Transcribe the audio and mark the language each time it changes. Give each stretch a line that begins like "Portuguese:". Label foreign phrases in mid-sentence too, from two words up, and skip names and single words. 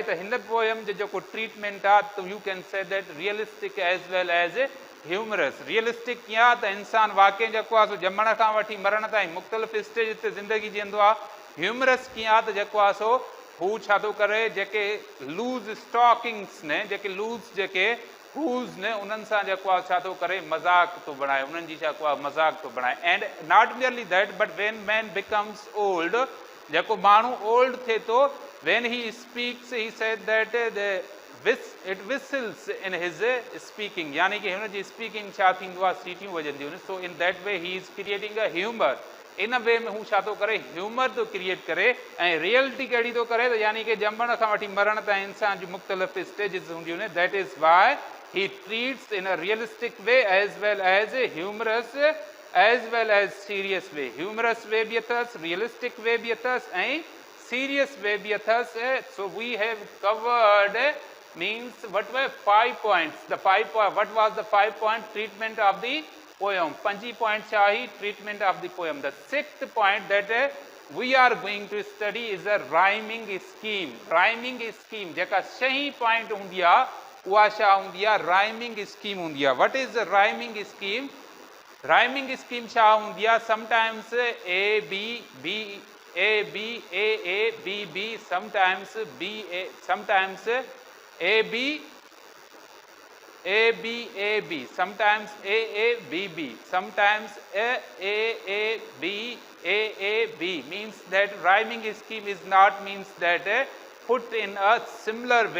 Sindhi: त हिन पोयम जो जेको ट्रीटमेंट आहे त
English: you can say that realistic as well as humorous.
Sindhi: रियलिस्टिक कीअं आहे त इंसानु वाक़ई जेको आहे सो ॼमण खां वठी मरण ताईं मुख़्तलिफ़ स्टेज ते ज़िंदगी जीअंदो आहे. ह्यूमरस कीअं आहे त जेको आहे सो हू छा थो करे जेके
English: loose stockings
Sindhi: ने जेके लूज़ जेके हूज़ ने उन्हनि सां जेको आहे छा थो करे मज़ाक थो बणाए उन्हनि जी जेको आहे मज़ाक थो बणाए.
English: and not merely that but when man becomes old
Sindhi: जेको माण्हू ओल्ड थिए थो
English: when he speaks he said that it whistles in his speaking
Sindhi: यानी कि हुन जी स्पीकिंग छा थींदो आहे सीटियूं वॼंदियूं आहिनि.
English: so in that way he is creating a humour. in way
Sindhi: में हू छा थो करे ह्यूमर थो क्रिएट करे. ऐं रियलिटी कहिड़ी थो करे त यानी कि ॼमण खां वठी मरण ताईं इंसान जूं मुख़्तलिफ़ स्टेजिस हूंदियूं आहिनि.
English: that is why he treats in a realistic way as well as a humorous as well as serious way. Humorous way
Sindhi: bhi athas,
English: realistic way
Sindhi: bhi athas
English: and serious way
Sindhi: bhi athas.
English: So we have covered means what were 5 points. What was the 5-point treatment of the poem? 5 points chahi treatment of the poem. The 6th point that we are going to study is a rhyming scheme. Rhyming scheme
Sindhi: jeka sahi point hundi aa उहा छा हूंदी आहे
English: rhyming scheme
Sindhi: हूंदी आहे.
English: what is rhyming scheme? rhyming scheme
Sindhi: छा हूंदी आहे
English: sometimes a b b a b b sometimes b a sometimes a b sometimes a b sometimes a b means that rhyming scheme is not means that put in a similar way.